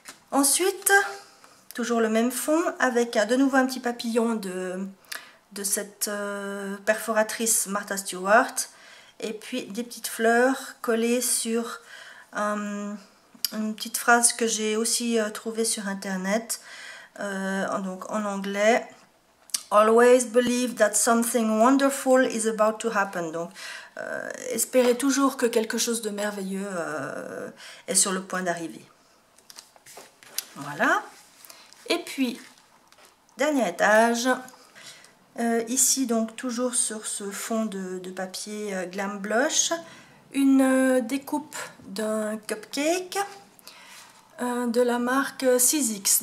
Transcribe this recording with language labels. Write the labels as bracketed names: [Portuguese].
[French] Ensuite, toujours le même fond avec de nouveau un petit papillon de cette perforatrice Martha Stewart. Et puis des petites fleurs collées sur une petite phrase que j'ai aussi trouvée sur internet. Donc en anglais, [English] always believe that something wonderful is about to happen. [French] Donc espérez toujours que quelque chose de merveilleux est sur le point d'arriver. Voilà. Et puis dernier étage, ici donc toujours sur ce fond de papier Glam Blush, une découpe d'un cupcake de la marque 6X.